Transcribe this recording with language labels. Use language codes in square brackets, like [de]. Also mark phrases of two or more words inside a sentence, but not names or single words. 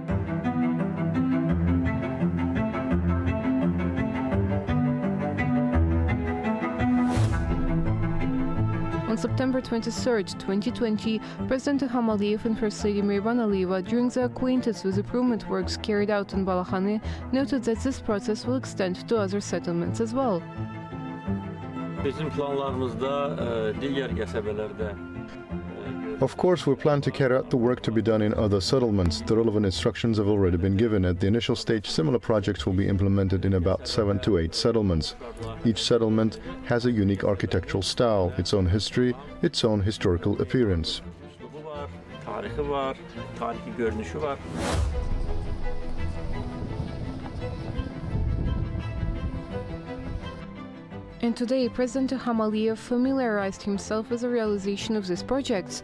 [en] On September 23, 2020, President İlham and First Lady Mehriban Aliyeva, during the acquaintance with improvement works carried out in Balakhane, noted that this process will extend to other settlements as well. [az] Bizim planlarımızda diğer qəsəbələrdə [en] Of course, we plan to carry out the work to be done in other settlements. The relevant instructions have already been given. At the initial stage, similar projects will be implemented in about 7 to 8 settlements. Each settlement has a unique architectural style, its own history, its own historical appearance. [az] Tarixi var, tarixi görünüşü var. [en] And today, President İlham familiarized himself with the realization of these projects.